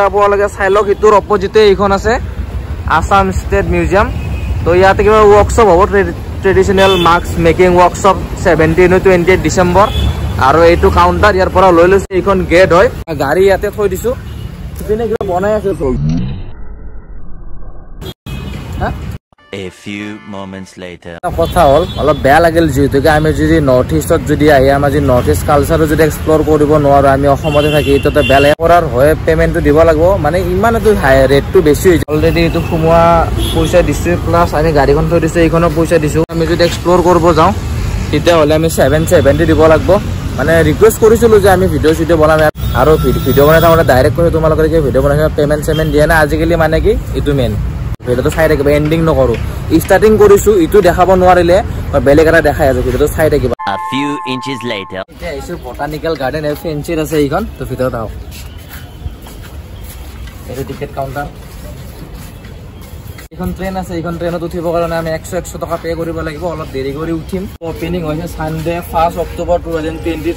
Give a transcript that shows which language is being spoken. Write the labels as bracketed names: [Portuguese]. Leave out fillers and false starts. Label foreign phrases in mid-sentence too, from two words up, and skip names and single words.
[Assamese] আপোনালোকে চাই লওক, ইটোৰ অপজিটে এইখন আছে আসাম ষ্টেট মিউজিয়াম। তো ইয়াতে কিবা ৱৰ্কশ্বপ হ'ব, [English] traditional mask making workshop [Assamese] 17-28 ডিচেম্বৰ। আৰু এইটো কাউণ্টাৰ ইয়াৰ পৰা লৈ লৈছে, এইখন গেট হয়। গাড়ী ইয়াতে থৈ দিছো, পিনে কিবা বনাই আছে। [English] A few moments later. [Assamese] কথা হ'ল অলপ বেয়া লাগিল, যিহেতুকে আমি যদি নৰ্থ ইষ্টত যদি আহি আমাৰ যদি [English] North East cultureও [Assamese] যদি এক্সপ্ল'ৰ কৰিব নোৱাৰো, আমি অসমতে থাকি এইটোতে বেয়া লাগে। কৰাৰ হয় পেমেণ্টটো দিব লাগিব, মানে ইমান এইটো ৰেটটো বেছি হৈছে। অলৰেডি এইটো সোমোৱা পইচা দিছোঁ, প্লাছ আমি গাড়ীখন থৈ দিছোঁ, এইখনো পইচা দিছোঁ। আমি যদি এক্সপ্ল'ৰ কৰিব যাওঁ তেতিয়াহ'লে আমি 770 দিব লাগিব। মানে ৰিকুৱেষ্ট কৰিছিলোঁ যে আমি ভিডিঅ' বনাম, আৰু ভিডিঅ' বনাই থাকোঁতে ডাইৰেক্ট কৈছোঁ তোমালোকে ভিডিঅ' বনাই পেমেণ্ট দিয়া নাই। আজিকালি মানে কি এইটো [English] main videoটো [Assamese] চাই থাকিবা, এণ্ডিং নকৰোঁ। ষ্টাৰ্টিং কৰিছোঁ, ইটো দেখাব নোৱাৰিলে বেলেগ এটা দেখাই আছোঁ, ভিডিঅ'টো চাই থাকিবা। [English] A few inches later. [Assamese] এতিয়া আহিছোঁ [English] botanical garden, [Assamese] ফেঞ্চিত আছে এইখন। তো ভিতৰত আহক, এইটো [English] ticket counter. [Assamese] এইখন ট্ৰেইন আছে, এইখন ট্ৰেইনত উঠিবৰ কাৰণে আমি 100 টকা পে' কৰিব লাগিব। অলপ দেৰি কৰি উঠিম। অপেনিং হৈছে ছানডে 1 অক্টোবৰ 2023।